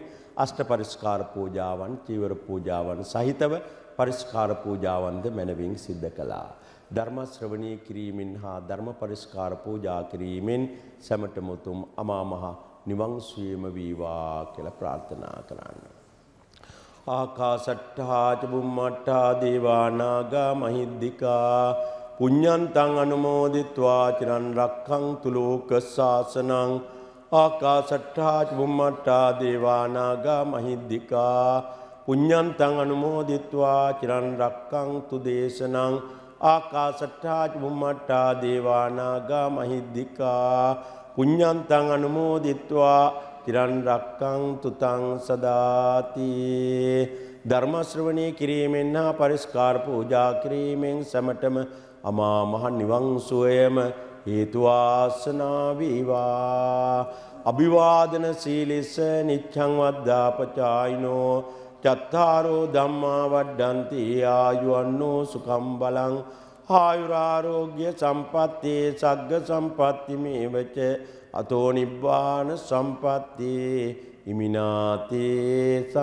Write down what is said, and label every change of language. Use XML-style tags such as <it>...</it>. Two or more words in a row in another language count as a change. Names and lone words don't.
<si>අෂ්ට පරිස්කාර පූජාවන්, චීවර පූජාවන් සහිතව පරිස්කාර පූජාවන්ද මැනවින් සිද්ධ කළා. ධර්ම ශ්‍රවණී කිරීමෙන් හා ධර්ම පරිස්කාර පූජා කිරීමෙන් සැමටම උතුම් අමා මහ නිවන් සුවයම වේවා කියලා ප්‍රාර්ථනා කරන්න.</si> <pi>ආකාසට්ඨා ච බුම්මට්ඨා දේවා නාග මහිද්దికා පුඤ්ඤන්තං අනුමෝදිත්වා චිරන් රක්ඛන්තු ලෝක සාසනං. ආකාසට්ඨා ච බුම්මට්ඨා දේවා නාග මහිද්దికා පුඤ්ඤන්තං අනුමෝදිත්වා චිරන් රක්ඛන්තු දේශනං. ආකාසට්ඨා ච බුම්මට්ඨා දේවා නාග මහිද්దికා පුඤ්ඤන්තං අනුමෝදිත්වා චිරන් රක්ඛන්තු තං සදාති.</pi> <si>ධර්ම ශ්‍රවණී කිරීමෙන් හා පරිස්කාර පූජා කිරීමෙන් සමටම අමා මහ නිවන් සුවයම හේතු වාසනා වේවා.</si> <pi>අභිවාදන සීලිස නිච්ඡං වද්දාපචායිනෝ චත්තාරෝ ධම්මා වඩ්ඩන්ති ආයුවන්නෝ සුඛං බලං ආයුරාෝග්‍ය සම්පත්ති සග්ග සම්පත්ති මේවච අතෝ නිබ්බාන සම්පත්ති ඉමිනාතේ සමිජ්ජතු.</pi>